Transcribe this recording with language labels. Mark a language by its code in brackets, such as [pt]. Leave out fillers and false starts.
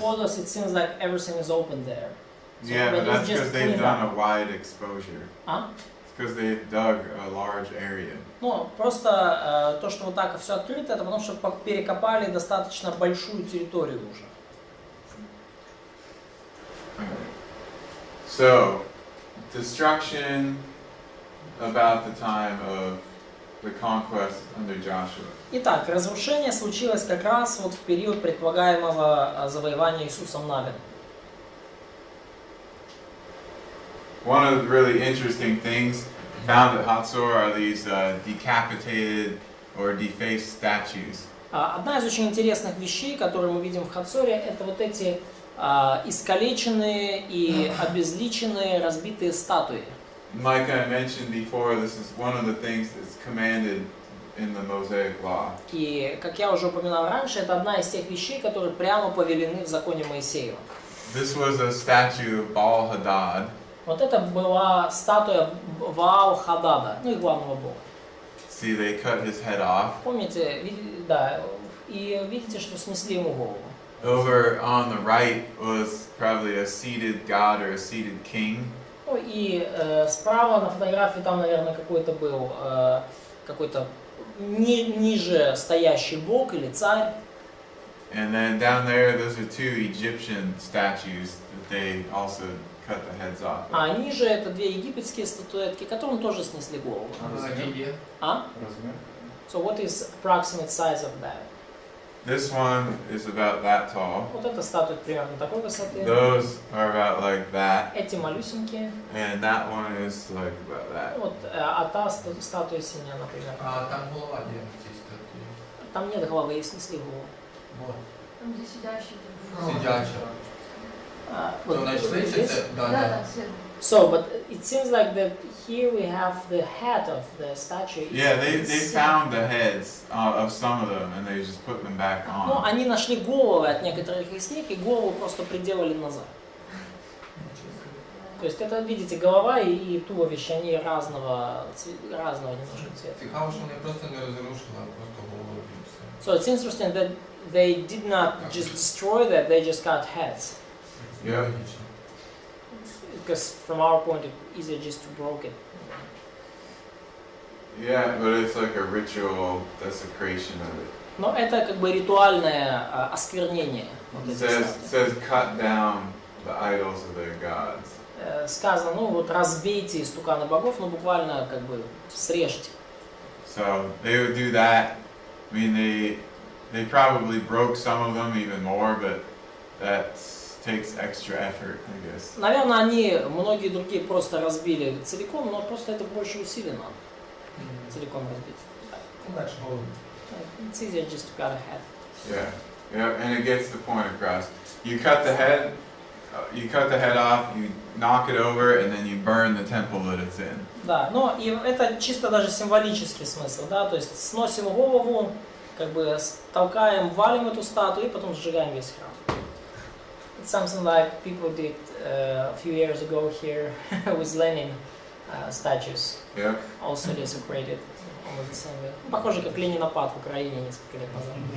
[en] photos, it seems like everything is open there. So, Yeah, but it's that's just because they've cleaned done up. a wide exposure. А? It's because they've dug a large area. [ru] Ну, просто то, что вот так все открыто, это потому что перекопали достаточно большую территорию уже. [en] So, destruction about the time of the conquest under Joshua. [ru] Итак, разрушение случилось как раз вот в период предполагаемого завоевания Иисусом Навином. [en] One of the really interesting things found at Hatzor are these decapitated or defaced statues. [ru] Одна из очень интересных вещей, которые мы видим в Хацоре, это вот эти искалеченные и обезличенные разбитые статуи. [en] Like I mentioned before, this is one of the things that's commanded in the Mosaic Law. [ru] И, как я уже упоминал раньше, это одна из тех вещей, которые прямо повелены в законе Моисеева. [en] This was a statue of Baal-Hadad. [ru] Вот это была статуя Ваал-Хадада, ну и главного бога. [en] See, they cut his head off. [ru] Помните, да, и видите, что снесли ему голову. [en] Over on the right was probably a seated god or a seated king. [ru] Ну и справа на фотографии там, наверное, какой-то был какой-то ниже стоящий бог или царь. [en] And then down there, those are two Egyptian statues that they also cut the heads off of. [ru] А ниже это две египетские статуэтки, которым тоже снесли голову. А? Размер? [en] So what is approximate size of that? This one is about that tall. [ru] Вот эта статуя примерно такой высоты. [en] Those are about like that. [ru] Эти малюсенькие. [en] And that one is like about that. [ru] Вот, а та статуя синяя, например. А там голова где [uk] в цій статуї? [ru] Там нет головы, ей снесли голову. Вот. Там, где сидящий. [uk] Сидяча. То знайшли, чи це? Да, [ru] Да, да. да, все. [en] So, but it seems like that here we have the head of the statue. Yeah, they It's- found the heads of some of them and they just put them back Ну, on. [ru] они нашли головы от некоторых из них и голову просто приделали назад. То есть это, видите, голова и туловище, они разного немножко цвета. [uk] Цікаво, що вони просто не розрушили, а просто голову і все. [en] So it's interesting that they did not just destroy that, they just got heads. Yeah. [uk] Логічно. [en] Because from our point, it's easier just to break it. Yeah, but it's like a ritual desecration of it. [ru] Но это как бы ритуальное осквернение. Вот [en] It [ru] этих [en] says, [ru] статуй. [en] cut down the idols of their gods. [ru] Сказано, ну вот разбейте истуканы богов, ну буквально как бы срежьте. [en] So they would do that. I mean, they probably broke some of them even more, but that takes extra effort, I guess. [ru] Наверное, они, многие другие просто разбили целиком, но просто это больше усилий надо. Целиком разбить. [uk] Легше голову. [en] It's easier just to cut a head. Yeah, and it gets the point across. You cut the head off, you knock it over, and then you burn the temple that it's in. [ru] Да, но и это чисто даже символический смысл, да, то есть сносим голову, как бы толкаем, валим эту статую и потом сжигаем весь храм. [en] It's something like people did a few years ago here with Lenin statues, Yep. also desecrated almost the same way. [ru] Похоже, как Ленинопад в Украине несколько лет назад.